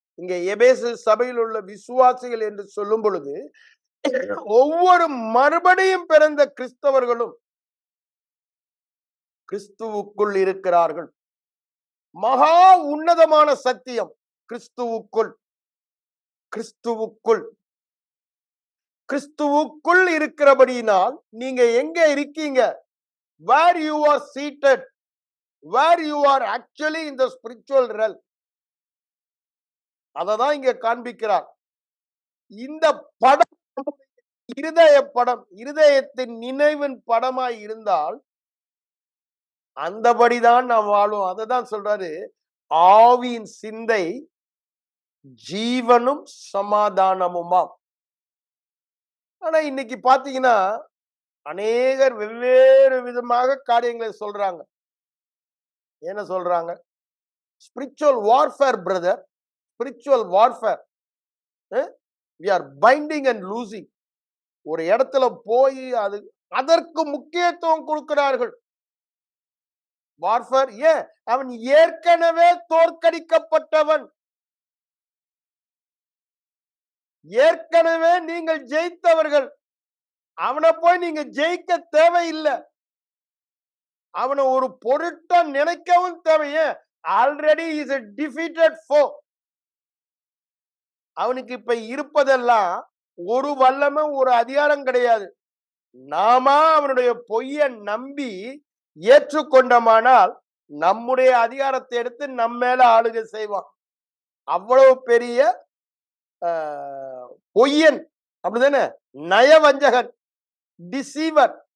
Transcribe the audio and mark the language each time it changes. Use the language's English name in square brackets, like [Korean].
[Tamil] இங்க எபேசு சபையில் உள்ள விசுவாசிகள் என்று சொல்லும் பொழுது ஒவ்வொரு மறுபடியும் பிறந்த கிறிஸ்தவர்களும் கிறிஸ்துவுக்குள் இருக்கிறார்கள். மகா உன்னதமான சத்தியம். கிறிஸ்துவுக்குள், கிறிஸ்துவுக்குள், கிறிஸ்துவுக்குள் இருக்கிறபடியினால் நீங்க எங்க இருக்கீங்க? [English] where you are seated, where you are actually in the spiritual realm. [Tamil] அததான் இங்க காண்பிக்கிறார். இந்த படம் இருதய படம், இருதயத்தின் நினைவின் படமாய் இருந்தால் அந்தபடிதான் நாம் வாழும். அததான் சொல்றாரு, ஆவியின் சிந்தை ஜீவனும் சமாதானமுமாம். ஆனா இன்னைக்கு பாத்தீங்கன்னா அநேகர் வெவ்வேறு விதமாக காரியங்களை சொல்றாங்க. என்ன சொல்றாங்க? [English] Spiritual warfare brother, spiritual warfare. we are binding and losing. [Tamil] ஒரு இடத்துல போய் அதற்கு முக்கியத்துவம் கொடுக்கிறார்கள். வார்ஃபேர். ஏன்? அவன் ஏற்கனவே தோற்கடிக்கப்பட்டவன். ஏற்கனவே நீங்கள் ஜெயித்தவர்கள். அவனை போய் நீங்க ஜெயிக்க தேவையில்லை. அவனை ஒரு பொருட்டா நினைக்கவும் தேவையே. [English] Already is a defeated foe. [Tamil] அவனுக்கு இப்ப இருப்பதெல்லாம் ஒரு வல்லமை, ஒரு அதிகாரம் கிடையாது. நாம அவனுடைய பொய்யை நம்பி ஏற்றுக்கொண்டமானால் நம்முடைய அதிகாரத்தை எடுத்து நம்ம மேல ஆளுகை செய்வான். அவ்வளவு பெரிய பொய்யன், அப்படிதானே, நயவஞ்சகன், டிசீவர்.